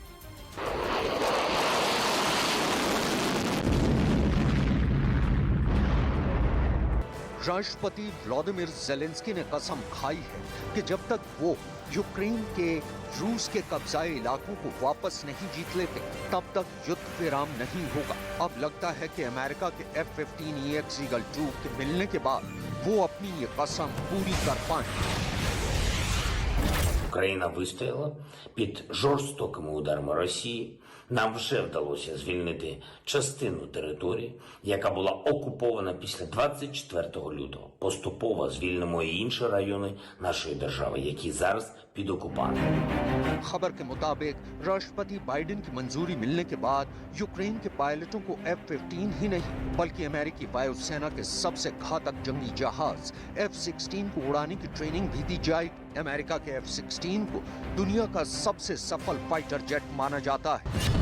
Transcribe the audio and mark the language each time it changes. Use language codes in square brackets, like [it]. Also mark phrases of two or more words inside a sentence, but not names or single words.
[hi] राष्ट्रपति व्लादिमीर जेलेंस्की ने कसम खाई है कि जब तक वो यूक्रेन के रूस के कब्जाए इलाकों को वापस नहीं जीत लेते तब तक युद्ध विराम नहीं होगा। अब लगता है कि अमेरिका के F-15EX ईगल 2 के मिलने के बाद वो अपनी ये कसम पूरी कर पाएंगे। [uk] Україна вистояла під жорстокими ударами Росії. Нам вже вдалося звільнити частину території, яка була окупована після 24 лютого. Поступово звільнимо і інші райони нашої держави, які зараз पीड ऑक्युपांट। [hi] खबर के मुताबिक राष्ट्रपति बाइडेन की मंजूरी मिलने के बाद यूक्रेन के पायलटों को F-15 ही नहीं बल्कि अमेरिकी वायुसेना के सबसे घातक जंगी जहाज F-16 को उड़ाने की ट्रेनिंग भी दी जाएगी। अमेरिका के F-16 को दुनिया का सबसे सफल [en] fighter jet [hi] माना जाता है।